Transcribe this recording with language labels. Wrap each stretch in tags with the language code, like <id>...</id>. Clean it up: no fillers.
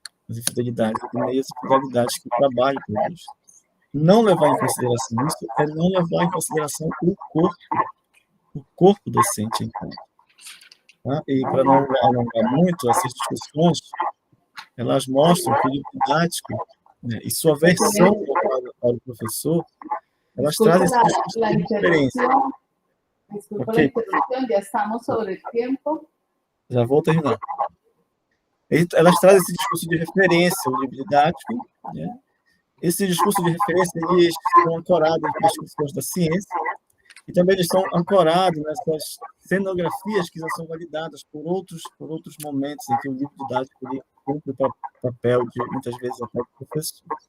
<pt>As infidelidades de meias infidelidades que o trabalho produz. Não levar em consideração isso é não levar em consideração o corpo docente, então. Tá? E para não alongar muito, essas discussões, elas mostram que o livro didático, né, e sua versão para o professor, elas trazem esse discurso de referência.</pt> <es>Disculpa la interrupción, ya estamos sobre el tiempo.</es> <pt>Já vou terminar. Elas trazem esse discurso de referência, o livro didático, né? Esse discurso de referência, eles estão ancorados nas discussões da ciência, e também eles estão ancorados nessas cenografias que já são validadas por outros momentos em que o livro didático ele cumpre o papel de, muitas vezes, até o professor.</pt>